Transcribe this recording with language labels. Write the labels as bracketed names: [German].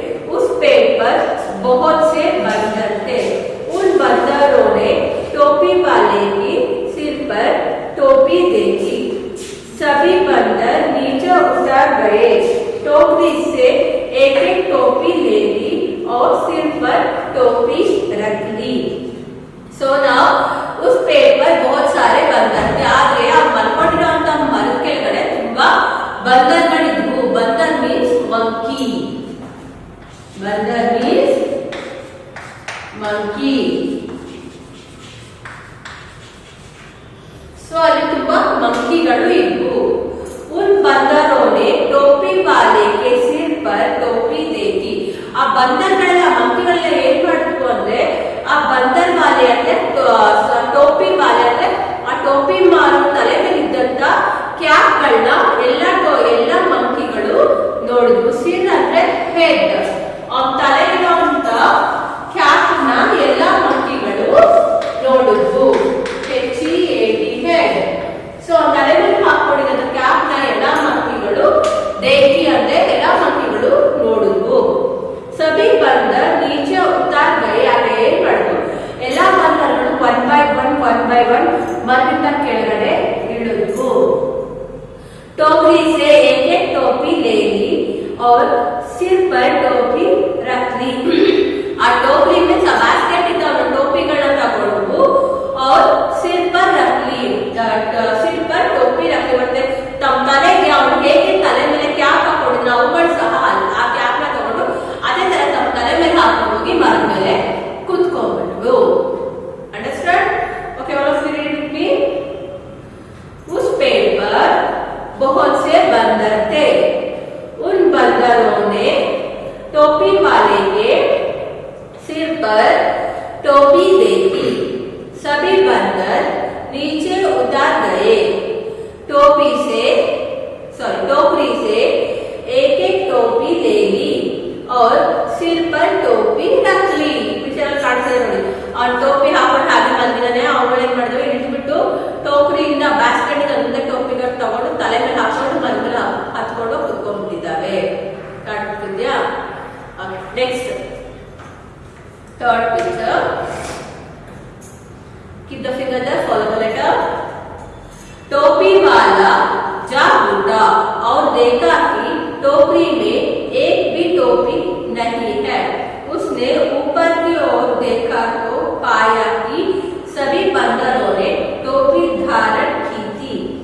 [Hindi] उस पेड़ पर बहुत से बंदर थे। उन बंदरों ने टोपी वाले की सिर पर टोपी देखी। सभी बंदर नीचे उतर गए। टोकरी से एक एक टोपी ले ली और सिर पर टोपी रख ली। [English] so now [Hindi] उस पेड़ पर बहुत सारे बंदर थे। [Kannada] आದ್ರೆ ಆ ಮಲ್ಕೊಂಡಿರುವಂತ ಮರದ ಕೆಳಗಡೆ ತುಂಬಾ ಬಂದರ್ಗಳಿದ್ವು. ಬಂದರ್ ಮೀನ್ಸ್ ಮಂಕಿ. ಬಂದರ್ ಮೀನ್ಸ್ ಮಂಕಿ. ಸೊ ಅಲ್ಲಿ ತುಂಬಾ ಮಂಕಿಗಳು ಇದ್ವು. [Hindi] उन बंदरों ने टोपी वाले के सिर पर टोपी देखी. [Kannada] ಆ ಬಂದರ್ಗಳೆಲ್ಲ ಮಂಕಿಗಳೆಲ್ಲ ಏನ್ ಮಾಡಿದ್ವು ಅಂದ್ರೆ ಆ ಬಂದರ್ ವಾಲೆ ಅಂದ್ರೆ ಟೋಪಿ ವಾಲೆ ಅಂದ್ರೆ ಆ ಟೋಪಿ ಮಾರೋ ತಲೆ ಮೇಲೆ ಇದ್ದಂತ ಕ್ಯಾಪ್ ಗಳನ್ನ ಎಲ್ಲ ಮಂಕಿಗಳು ನೋಡಿದ್ವು. ಸಿರ್ ಅಂದ್ರೆ ಹೆಡ್. ಆ ತಲೆಗಿರುವಂತ ಕ್ಯಾಪ್ ನ ಎಲ್ಲ ಮಂಕಿಗಳು ನೋಡಿದ್ವು. HEAD head. ಸೊ ತಲೆ ಮೇಲೆ ಹಾಕೊಂಡಿದ್ದ ಕ್ಯಾಪ್ ನ ಎಲ್ಲ ಮಂಕಿಗಳು ದೇಖಿ ಅಂದ್ರೆ ಎಲ್ಲ ಮಂಕಿಗಳು ನೋಡಿದ್ವು. [Hindi] ಸಭಿ ಬಂದರ್ ನೀಚೆ ಉತ್ತಾರ್ ಗಯೆ. [Kannada] ಆಗ ಏನ್ ಮಾಡಿದ್ರು, ಎಲ್ಲಾ ಬಂದರ್ಗಳು ಒನ್ ಬೈ ಒನ್ ಮರದಿಂದ ಕೆಳಗಡೆ ಇಳಿದ್ವು. [Hindi] टोकरी से एक एक टोपी ले ली और सिर पर टोपी रख ली. आ टोकरी में सब बास्केट इतना टोपी गड़ा [Kannada] तಗೊಂಡು [Hindi] और सिर पर रख ली. सिर पर टोपी रख ली [Kannada] ಮತ್ತೆ ತಮ್ಮ ತಲೆಗೆ ಅವ್ರು ಹೇಗೆ ತಲೆ ಮೇಲೆ ಕ್ಯಾಪ್ ಹಾಕೊಂಡಿದ್ರು ಅವುಗಳು ಸಹ ಆ ಕ್ಯಾಪ್ ನ ತಗೊಂಡು ಅದೇ ತರ ತಮ್ಮ ತಲೆ ಮೇಲೆ ಹಾಕೊಂಡು ಹೋಗಿ ಮರದ ಮೇಲೆ ಕೂತ್ಕೊಂಡ್ಬಿಟ್ರು. [English] Understand? Okay, all of you read with me. [Hindi] उस पेड़ पर बहुत से बंदर थे. उन बंदरों ने टोपी वाले के सिर पर टोपी देखी. सभी बंदर नीचे उतर गए. टोकरी से एक एक टोपी ले ली और सिर पर टोपी रख ली. [Kannada] पिक्चर ಕಾಣಿಸ್ತಾ ನೋಡಿ, ಆ ಟೋಪಿ ಹಾಕೊಂಡು ಹಾಗೆ ಬಂದಿದ್ದಾನೆ. ಅವುಗಳು ಏನ್ ಮಾಡಿದ್ರು, ಇಳಿದ್ಬಿಟ್ಟು ಟೋಕರಿಯಿಂದ ಬ್ಯಾಸ್ಕೆಟ್ ಇಂದ ಟೋಪಿಗಳು ತಗೊಂಡು ತಲೆ ಮೇಲೆ ಹಾಕೊಂಡು ಮನೆ ಮೇಲೆ ಹತ್ಕೊಂಡು ಕುತ್ಕೊಂಡ್ಬಿಟ್ಟಿದ್ದಾವೆ. ಕಾಣ್ತಿದ್ಯಾ? [English] Next third picture. Keep the finger there, follow the letter. [Hindi] टोपी वाला जाग उठा और देखा कि टोकरी में एक भी टोपी नहीं है. उसने ऊपर की ओर देखा तो पाया कि सभी बंदरों ने टोपी धारण की थी.